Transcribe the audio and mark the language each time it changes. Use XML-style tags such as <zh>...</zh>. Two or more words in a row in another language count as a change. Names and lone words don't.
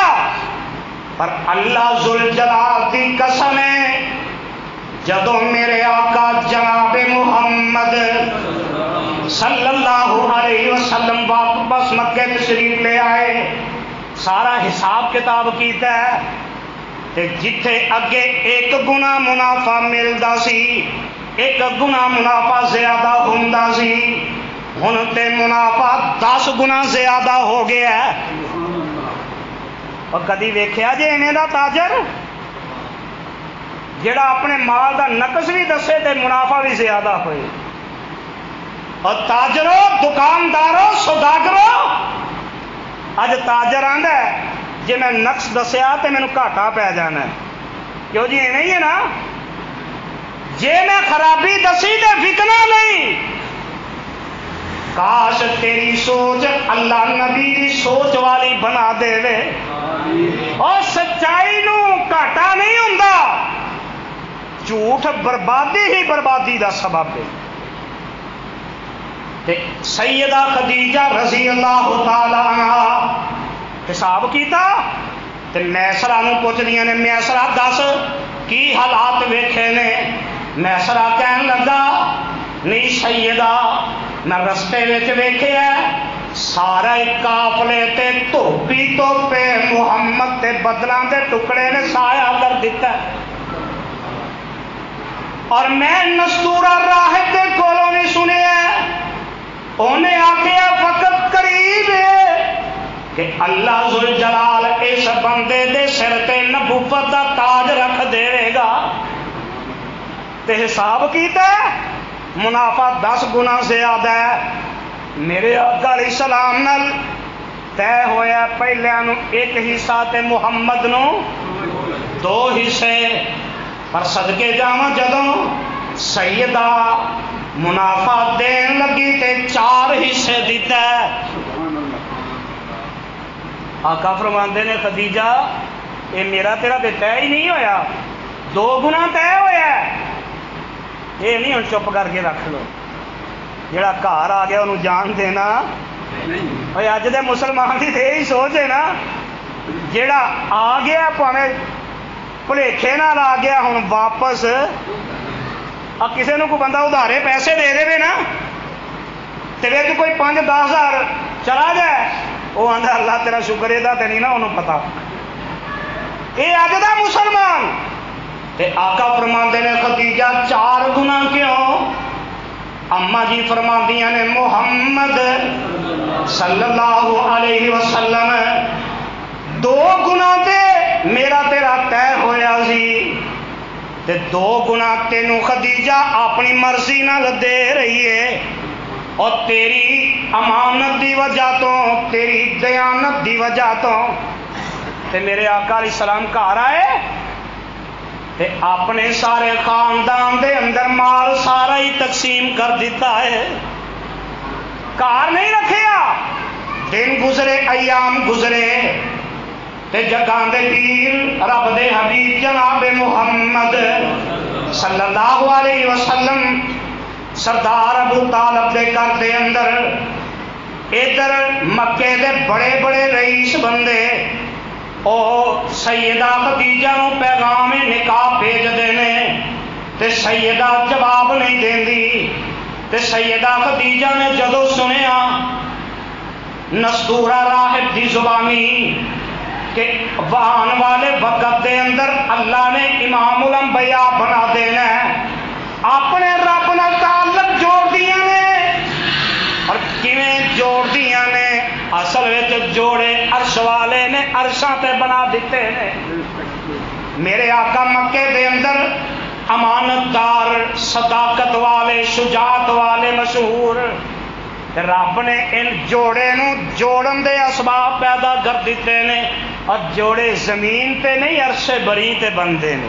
<pa>پر اللہ ذوالجلال دی قسم ہے جدو میرے آقا جناب محمد</pa> <ar>صلی اللہ علیہ وسلم</ar> <pa>واپس مکہ تشریف لے آئے, سارا حساب کتاب کیتا ہے تے جتھے اگے 1 گنا منافع ملدا سی 1 گنا منافع زیادہ ہوندا سی, ہن تے منافع 10 گنا زیادہ ہو گیا ہے. اور کدی ویکھیا جے ایویں دا تاجر جڑا اپنے مال دا نقص بھی دسے تے منافع بھی زیادہ ہوئے. اور تاجروں دکانداروں سوداگروں اج تاجر آندا ہے جے میں نقص دسیا تے مینوں گھاٹا پی جانا ہے, کیوں جی ایویں ہی ہے نا, جے میں خرابی دسی تے وکنا نہیں. کاش تیری سوچ اللہ نبی دی سوچ والی بنا دے وے. اور سچائی نو گھاٹا نہیں ہوندا, جھوٹ بربادی ہی بربادی دا سبب ہے. سیدہ خدیجہ</pa> <ar>رضی اللہ تعالی عنہا</ar> <pa>حساب کیتا تے میسرہ نو پوچھ دیاں نے, میسرہ دس کی حالات ویکھے نے. میسرا کہن لگا نہیں سیدہ میں رستے وچ ویکھیا سارے قافلے تے دھوپی دھوپے محمد تے بدلاں دے ٹکڑے نے سایہ کر دیتا ہے. اور میں نستورا راہب دے کولوں بھی سنیا انہیں آخیا وقت قریب ہے کہ اللہ ذوالجلال اس بندے دے سر تے نبوت دا تاج رکھ دے گا. تے حساب کیتا منافع 10 گنا زیادہ ہے. میرے آقا</pa> <ar>علیہ السلام</ar> <pa>نال طے ہویا پہلیاں نو 1 حصہ تے محمد نو 2 حصے. پر صدقے جاواں جدوں سیدہ منافع دین لگی تے 4 حصے دیتا ہے. آقا فرماندے نے خدیجہ یہ میرا تیرا تے طے ہی نہیں ہویا 2 گنا طے ہویا ہے. یہ نہیں ہن چپ کر کے رکھ لو جڑا گھر آ گیا انہوں جان دینا. اج دے مسلمان کی تو یہی سوچ ہے نا جڑا آ گیا پاویں بھلیکھے نال آ گیا ہوں واپس کسی نے کوئی بندہ ادھارے پیسے دے دے نا تو کوئی 5-10 ہزار چلا جائے وہ آدھا اللہ تیرا شکر یہ تو نہیں نا انہوں پتا. یہ اج دا مسلمان تے آقا فرماندے نے خدیجہ 4 گنا کیوں؟ اما جی فرماندیاں نے محمد</pa> <ar>صلی اللہ علیہ وسلم</ar> <pa>2 گنا تے میرا تیرا طے ہویا سی تے 2 گنا تینوں خدیجہ اپنی مرضی نال دے رہی ہے. اور تیری امانت دی وجہ تو تیری دیانت دی وجہ تو تے میرے آقا</pa> <ar>علیہ السلام</ar> <pa>گھر آئے تے اپنے سارے خاندان دے اندر مال سارا ہی تقسیم کر دیتا ہے. گھر نہیں رکھیا. دن گزرے ایام گزرے تے جگاں دے پیر رب دے حبیب جناب محمد</pa> <ar>صلی اللہ علیہ وسلم</ar> <pa>سردار ابو طالب دے گھر دے اندر ادھر مکے دے بڑے بڑے رئیس بندے او سیدہ خدیجہ نو پیغام نکاح بھیج دینے تے سیدہ جواب نہیں دیندی. تے سیدہ خدیجہ نے جدو سنیا نستورا راہب دی زبانی کہ آن والے وقت دے اندر اللہ نے امام الانبیاء بنا دینا ہے اپنے رب نال تعلق جوڑ دیا نے. اور کیویں جوڑ دیا نے؟ اصل وچ جوڑے عرش والے نے عرشاں تے بنا دیتے نے. میرے آقا مکے دے اندر امانت دار صداقت والے شجاعت والے مشہور. رب نے ان جوڑے نو جوڑن دے اسباب پیدا کر دیتے نے. اور جوڑے زمین تے نہیں عرش بری تے بندے نے.</pa>